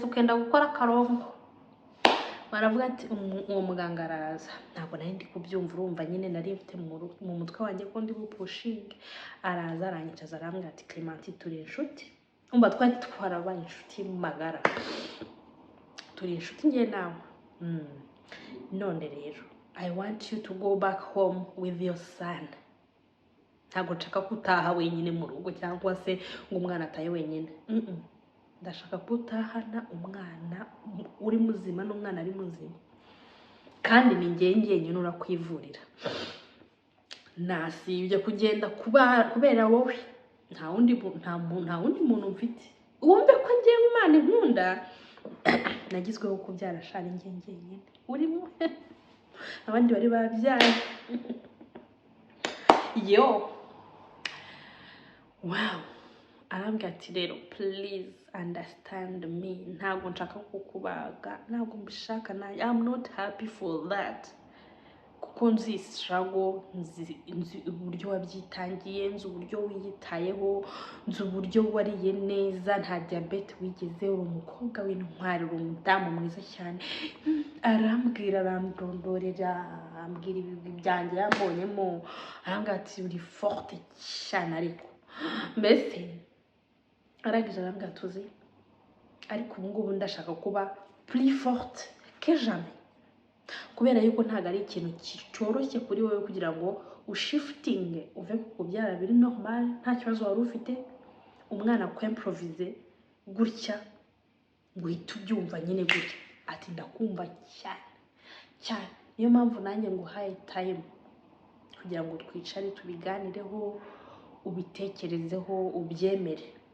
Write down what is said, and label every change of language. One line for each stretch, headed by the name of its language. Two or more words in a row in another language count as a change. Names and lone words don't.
Kinyarwanda: ukenda gukora akarongo baravuga ati uwo muganga araza ntabwo nari ndi kubyumva urumva nyine nari mfite mu mutwe wanjye ko ndi bupushinge araza aranyicaza arambwira ati Clementine turi inshuti umva twari twarabaye inshuti magara turi inshuti ngiye nawe none rero
English: I want you to go back home with your son
Kinyarwanda: ntabwo nshaka kutaha wenyine mu rugo cyangwa se ngo umwana ataye wenyine ndashaka kutahana umwana uri muzima n'umwana ari muzima kandi ni ngenge nyine urakwivurira nasibye kugenda kubera wowe nta wundi muntu mfite wumve ko ngiye Imana inkunda nagizweho kubyara shari ngenge nyine urimo abandi bari babyaye yo wow arambwira ati rero
English: please understand me
Kinyarwanda: ntabwo nshaka kukubaga ntabwo mbishaka na
English: I'm not happy for that
Kinyarwanda: kuko nzi struggle nzi uburyo wabyitangiye nzi uburyo wiyitayeho nzi uburyo wariye neza nta diabete wigeze uri umukobwa w'intwari uri umudamu mwiza cyane arambwira arandondorera ambwira ibi byanjye yambonyemo arambwira ati uri forte cyane ariko mbese arangije arambwira tuzi ariko ubu ngubu ndashaka kuba
French: plus forte que jamais
Kinyarwanda: kubera yuko ntago ari ikintu cyoroshye kuri wowe kugira ngo ushifting uve ku kubyara biri normal nta kibazo wari ufite umwana ko improvise gutya ngo uhita ubyumva nyine gutya ati ndakumva cyane niyo mpamvu nanjye nguhaye time kugira ngo twicare tubiganireho ubitekerezeho ubyemere.